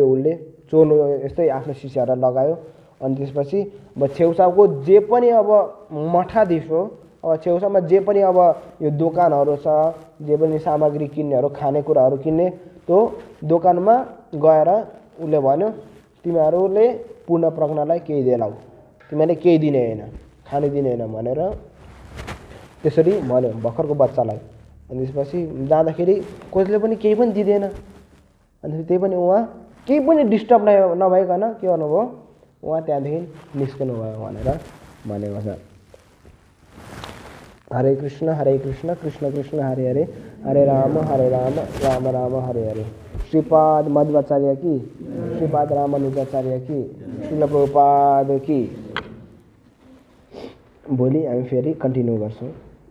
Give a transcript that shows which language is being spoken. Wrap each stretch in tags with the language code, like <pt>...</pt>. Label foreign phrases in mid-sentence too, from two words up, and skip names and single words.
<ne>उसले चोर्नु यस्तै आफ्नो शिष्यहरूलाई लगायो। अनि त्यसपछि अब छेउछाउको जे पनि अब मठाधीश हो, अब छेउछाउमा जे पनि अब यो दोकानहरू छ, जे पनि सामग्री किन्नेहरू, खानेकुराहरू किन्ने, त्यो दोकानमा गएर उसले भन्यो तिमीहरूले पूर्ण प्रज्ञलाई केही देलाऊ, तिमीहरूले केही दिने होइन, खाने दिने होइन भनेर त्यसरी भन्यो भर्खरको बच्चालाई। अनि त्यसपछि जाँदाखेरि कसले पनि केही पनि दिँदैन। अनि त्यही पनि उहाँ केही पनि डिस्टर्ब नभइकन के गर्नुभयो, उहाँ त्यहाँदेखि निस्कनु भयो भनेर भनेको छ।</ne> <sa>हरे कृष्ण कृष्ण कृष्ण हरे हरे, हरे राम राम राम हरे हरे।</sa> <ne>श्रीपाद मध्वाचार्य की, श्रीपाद रामानुजाचार्य की, श्रील प्रभुपाद की। भोलि हामी फेरि कन्टिन्यू गर्छौँ।</ne>